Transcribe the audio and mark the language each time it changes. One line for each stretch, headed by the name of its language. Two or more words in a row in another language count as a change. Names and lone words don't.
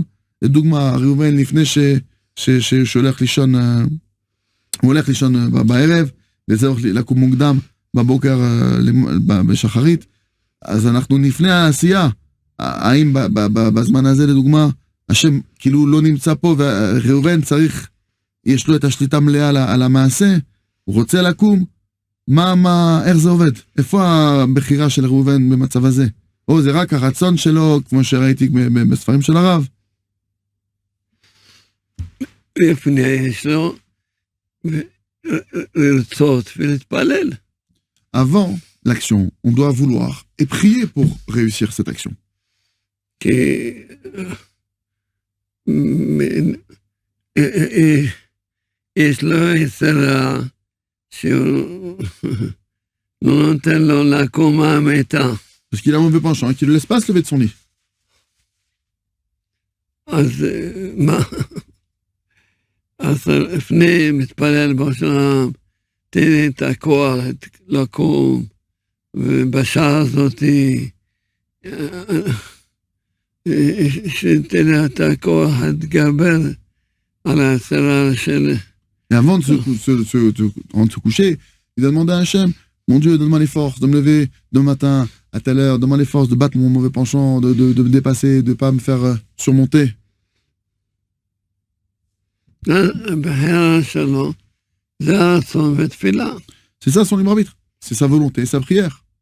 Hebrew: לדוגמה, ראובן לפני שהולך לישון, הוא הולך לישון בערב, וצריך לקום מוקדם בבוקר בשחרית, אז אנחנו לפני העשייה, האם בזמן הזה לדוגמה, השם כאילו לא נמצא פה, וראובן צריך, יש לו את השליטה מלאה על המעשה, הוא רוצה לקום, איך זה עובד? איפה הבחירה של ראובן במצב הזה? או זה רק הרצון שלו, כמו שראיתי בספרים של הרב? לפני יש לו לרצות ולהתפלל.
French: Avant l'action, on doit vouloir et prier pour réussir cette action.
Hebrew: יש לו יצרה שהוא לא נותן לו לקום מהמיטה.
French: Parce qu'il a un mauvais penchant, qu'il ne le laisse pas se lever de son lit.
Hebrew: אז לפני מתפלל בשלם, תן לי את הכוח לקום, ובשעה הזאת, שתן לי את הכוח להתגבר על ההצרה של...
French: Et avant de se coucher, il a demandé à Hachem, mon Dieu, donne-moi les forces de me lever demain matin, à telle heure, donne-moi les forces de battre mon mauvais penchant, de me dépasser, de ne pas me faire surmonter. C'est ça son libre arbitre, c'est sa volonté, sa prière.